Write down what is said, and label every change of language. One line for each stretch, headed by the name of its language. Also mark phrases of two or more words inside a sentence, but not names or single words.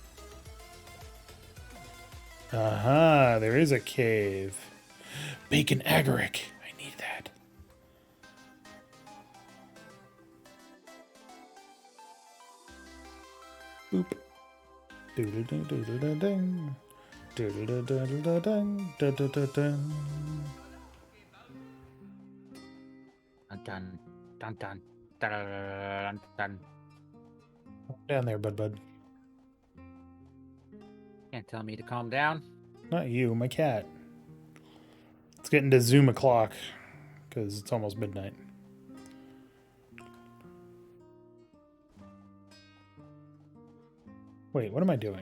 English: Aha, there is a cave. Bacon agaric. I need that. Boop. Doodle-doo-doodle-ding. Doodle-doo-doodle-ding. Da-da-da-ding. Dun dun dun dun dun dun. Down there, bud. Can't tell me to calm down. Not you, my cat. It's getting to Zoom o'clock because it's almost midnight. Wait, what am I doing?